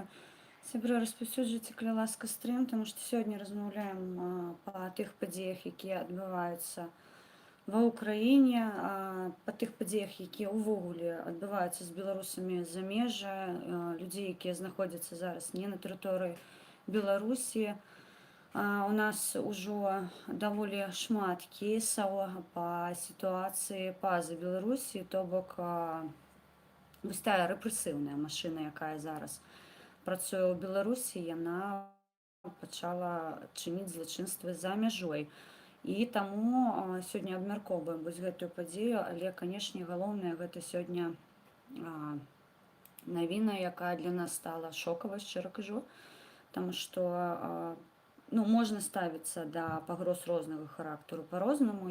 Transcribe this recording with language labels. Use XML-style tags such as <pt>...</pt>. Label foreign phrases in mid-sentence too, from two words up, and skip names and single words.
<uk>Сябри, розповсюджуйте, коли ласка, стрим, тому що сьогодні розмовляємо по тих подіях, які відбуваються в Україні, по тих подіях, які увогуле відбуваються з білорусами за межі, людей, які знаходяться зараз не на території Білорусі.</uk> <be>У нас уже доволі шмат кейсаў</be> <uk>по ситуації</uk> <be>па-за Беларусі, то бок вось тая рэпрэсіўная машына, якая зараз працуе ў Беларусі, яна пачала чыніць злачынствы за мяжой. І таму сёння абмяркоўваем вось гэтую падзею, але, канешне, галоўнае гэта сёння навіна, якая для нас стала шокавай, шчыра кажу, таму што можна ставіцца да пагроз рознага характару па-рознаму.</be>